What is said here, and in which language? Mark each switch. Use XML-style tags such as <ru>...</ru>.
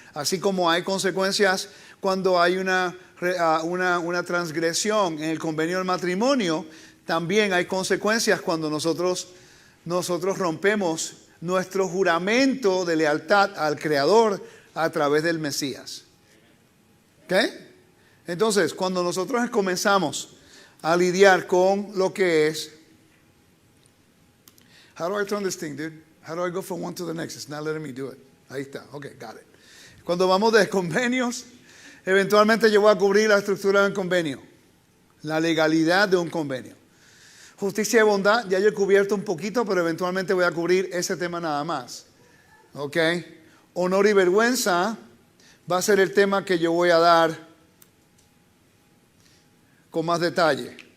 <es>Así como hay consecuencias cuando hay una transgresión en el convenio del matrimonio, también hay consecuencias cuando nosotros rompemos nuestro juramento de lealtad al Creador a través del Mesías. ¿Ok? Entonces, cuando nosotros comenzamos a lidiar con lo que es...</es> <en>How do I turn this thing, dude? How do I go from one to the next? It's not letting me do it.</en> <es>Ahí está.</es> <en>Ok, got it.</en> <es>Cuando vamos de convenios, eventualmente yo voy a cubrir la estructura de un convenio, la legalidad de un convenio. Justicia y bondad, ya yo he cubierto un poquito, pero eventualmente voy a cubrir ese tema nada más. ¿Ok? Honor y vergüenza va a ser el tema que yo voy a dar con más detalle.</es>